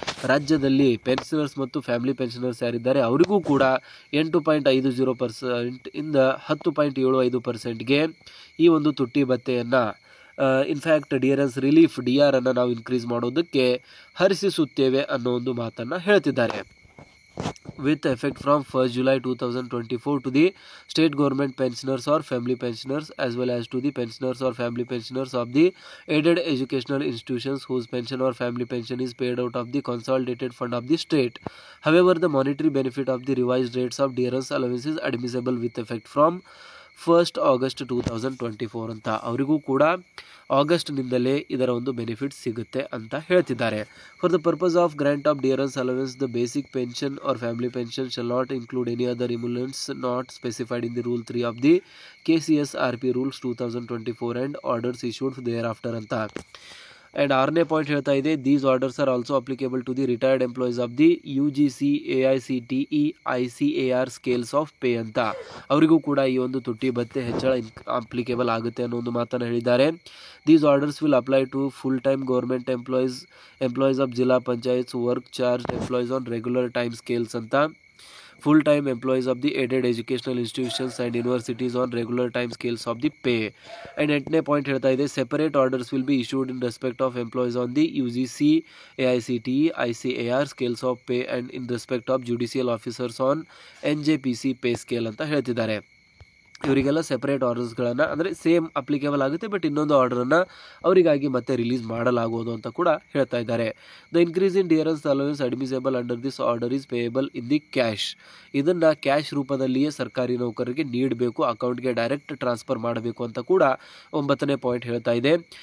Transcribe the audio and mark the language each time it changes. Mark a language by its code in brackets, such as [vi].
[kn] ರಾಜ್ಯದಲ್ಲಿ ಪೆನ್ಷನರ್ಸ್ ಮತ್ತು family pensioners ಯಾರಿದ್ದಾರೆ ಅವರಿಗೂ ಕೂಡ 8.50% ಇಂದ 10.75%ಗೆ ಈ ಒಂದು ತುಟ್ಟಿ ಭತ್ಯೆಯನ್ನು ಇನ್ಫ್ಯಾಕ್ಟ್ ಡಿಯರೆನ್ಸ್ ರಿಲೀಫ್ DR ಅನ್ನು ನಾವು ಇನ್ಕ್ರೀಸ್ ಮಾಡೋದಕ್ಕೆ ಹರಿಸುತ್ತೇವೆ ಅನ್ನೋ ಒಂದು ಮಾತನ್ನು ಹೇಳ್ತಿದ್ದಾರೆ. [en] with effect from 1st July 2024 to the state government pensioners or family pensioners as well as to the pensioners or family pensioners of the aided educational institutions whose pension or family pension is paid out of the consolidated fund of the state. However, the monetary benefit of the revised rates of dearance allowance is admissible with effect from 1st August 2024 [kn] ಅಂತ. ಅವರಿಗೂ ಕೂಡ ಆಗಸ್ಟ್ನಿಂದಲೇ ಇದರ ಒಂದು benefit ಸಿಗುತ್ತೆ ಅಂತ ಹೇಳ್ತಿದ್ದಾರೆ. [en] for the purpose of grant of dearness allowance the basic pension or family pension shall not include any other emoluments not specified in the rule 3 of the KCSRP rules 2024 and orders issued thereafter [kn] ಅಂತ. [en] and [kn] 6ನೇ point ಹೇಳ್ತಾ ಇದೆ, [en] these orders are also applicable to the retired employees of the UGC AICTE ICAR scales of pay [kn] ಅಂತ. ಅವರಿಗೂ ಕೂಡ ಈ ಒಂದು ತುಟ್ಟಿ ಭತ್ಯೆ ಹೆಚ್ಚಳ ಅಪ್ಲಿಕೇಬಲ್ ಆಗುತ್ತೆ ಅನ್ನೋ ಒಂದು ಮಾತನ್ನು ಹೇಳಿದ್ದಾರೆ. [en] these orders will apply to full time government employees of zilla panchayats work charge employees on regular time scales [kn] ಅಂತ, [en] full time employees of the aided educational institutions and universities on regular time scales of the pay. And [kn] 8ನೇ point ಹೇಳ್ತಾ ಇದೆ, [en] separate orders will be issued in respect of employees on the UGC AICTE ICAR scales of pay and in respect of judicial officers on NJPC pay scale [kn] ಅಂತ ಹೇಳ್ತಿದ್ದಾರೆ. ಇವರಿಗೆಲ್ಲ separate ಆರ್ಡರ್ಸ್ಗಳನ್ನು ಅಂದರೆ same applicable ಆಗುತ್ತೆ, but ಇನ್ನೊಂದು ಆರ್ಡರನ್ನು ಅವರಿಗಾಗಿ ಮತ್ತೆ release ಮಾಡಲಾಗುವುದು ಅಂತ ಕೂಡ ಹೇಳ್ತಾ ಇದ್ದಾರೆ. [en] The increase in dearness allowance admissible under this order is payable in the cash. [kn] ಇದನ್ನು ಕ್ಯಾಶ್ ರೂಪದಲ್ಲಿಯೇ ಸರ್ಕಾರಿ ನೌಕರರಿಗೆ ನೀಡಬೇಕು, ಅಕೌಂಟ್ಗೆ ಡೈರೆಕ್ಟ್ ಟ್ರಾನ್ಸ್ಫರ್ ಮಾಡಬೇಕು ಅಂತ ಕೂಡ 9ನೇ ಪಾಯಿಂಟ್ ಹೇಳ್ತಾ ಇದೆ.